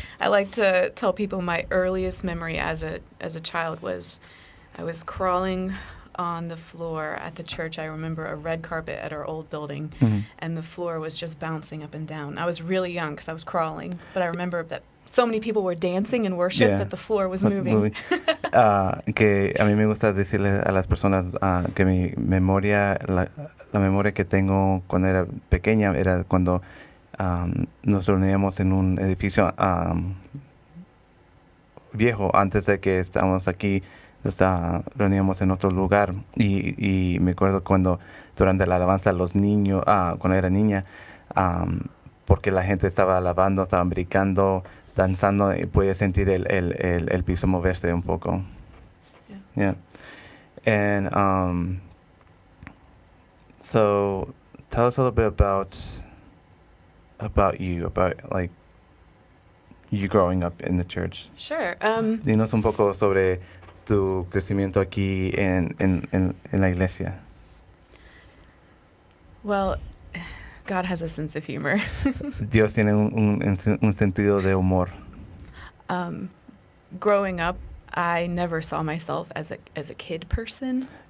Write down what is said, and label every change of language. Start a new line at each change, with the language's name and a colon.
English: I like to tell people my earliest memory as a child was I was crawling on the floor at the church. I remember a red carpet at our old building, Mm-hmm. and the floor was just bouncing up and down. I was really young because I was crawling, but I remember that so many people were dancing in worship that the floor was moving.
Spanish: Que a mí me gusta decirle a las personas que mi memoria, la memoria que tengo cuando era pequeña era cuando nos reuníamos en un edificio viejo, antes de que estábamos aquí, nos reuníamos en otro lugar. Y me acuerdo cuando durante la alabanza los niños, cuando era niña, porque la gente estaba alabando, estaban brincando, danzando, y puede sentir el piso moverse un poco. Yeah. Yeah.
English: And so tell us a little bit about you, about like you growing up in the church. Sure.
Spanish: Dinos un poco sobre tu crecimiento aquí en la iglesia.
English: Well, God has a sense of humor.
Spanish: Dios tiene un sentido de humor.
English: Growing up, I never saw myself as a kid person.